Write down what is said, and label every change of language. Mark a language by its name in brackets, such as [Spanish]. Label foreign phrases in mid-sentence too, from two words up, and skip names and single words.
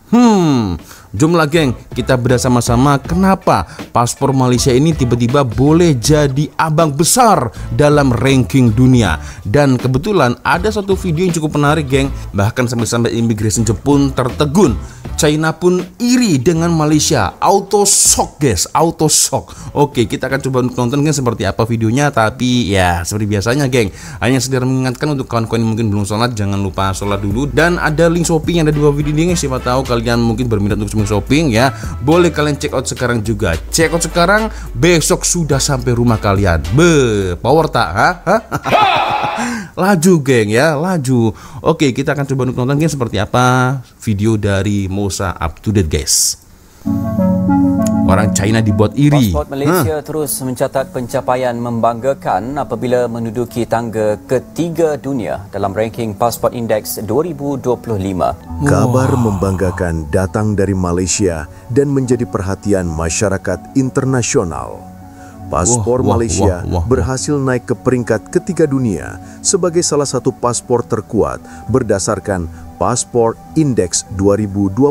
[Indonesian] Jomlah geng, kita bedah sama-sama kenapa paspor Malaysia ini tiba-tiba boleh jadi abang besar dalam ranking dunia. Dan kebetulan ada satu video yang cukup menarik geng. Bahkan sampai immigration Jepun tertegun. China pun iri dengan Malaysia. [English] Auto shock guys, auto shock. [Indonesian] Oke, kita akan coba nonton kan seperti apa videonya. Tapi ya seperti biasanya geng, hanya sekedar mengingatkan untuk kawan-kawan yang mungkin belum sholat, jangan lupa sholat dulu. Dan ada link shopping yang ada di bawah video ini. Siapa tahu kalian mungkin berminat untuk shopping ya. Boleh kalian [English] check out [Indonesian] sekarang juga. [English] Check out [Indonesian] sekarang, besok sudah sampai rumah kalian. Power tak? Laju geng ya, laju. Oke, kita akan coba nonton geng seperti apa video dari Mosa [English] up to date guys. [Indonesian] Orang China dibuat iri. [Malay] Pasport Malaysia terus mencatat pencapaian membanggakan apabila menduduki tangga ketiga dunia dalam ranking Passport Index 2025. [Indonesian] Kabar membanggakan datang dari Malaysia dan menjadi perhatian masyarakat internasional. Paspor Malaysia berhasil naik ke peringkat ketiga dunia sebagai salah satu paspor terkuat berdasarkan Passport Index 2025.